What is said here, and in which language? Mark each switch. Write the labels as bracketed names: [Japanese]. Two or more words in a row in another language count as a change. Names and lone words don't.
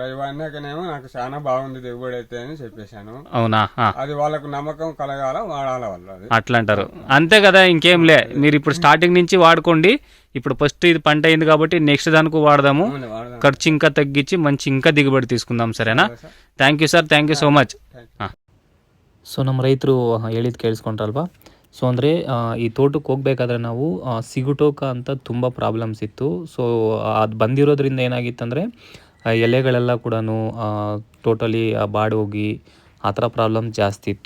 [Telugu] ఇవన్నీనేమో నాకు చాలా బాగుంది దిగుబడి అయితే అని చెప్పేశాను. అవునా? అది వాళ్ళకు నమ్మకం కలగాల, వాడాల వాళ్ళు. అది అట్లా అంటారు, అంతే కదా, ఇంకేం లే. మీరు ఇప్పుడు స్టార్టింగ్ నుంచి వాడుకోండి. ఇప్పుడు ఫస్ట్ ఇది పంట అయింది కాబట్టి నెక్స్ట్ దానికి వాడదాము. ఖర్చు ఇంకా తగ్గించి మంచి ఇంకా దిగుబడి తీసుకుందాం. సరేనా? [English] thank you sir, thank you so much. [Kannada] ಸೊ ನಮ್ಮ ರೈತರು ಹೇಳಿದ್ದು ಕೇಳಿಸ್ಕೊಂಡ್ರಲ್ವಾ. ಸೊ ಅಂದರೆ ಈ ತೋಟಕ್ಕೆ ಹೋಗ್ಬೇಕಾದ್ರೆ ನಾವು ಸಿಗುಟೋಕ ಅಂತ ತುಂಬ ಪ್ರಾಬ್ಲಮ್ಸ್ ಇತ್ತು. ಸೊ ಅದು ಬಂದಿರೋದ್ರಿಂದ ಏನಾಗಿತ್ತಂದರೆ ಎಲೆಗಳೆಲ್ಲ ಕೂಡ ಟೋಟಲಿ ಬಾಡೋಗಿ ಆ ಥರ ಪ್ರಾಬ್ಲಮ್ ಜಾಸ್ತಿ ಇತ್ತು.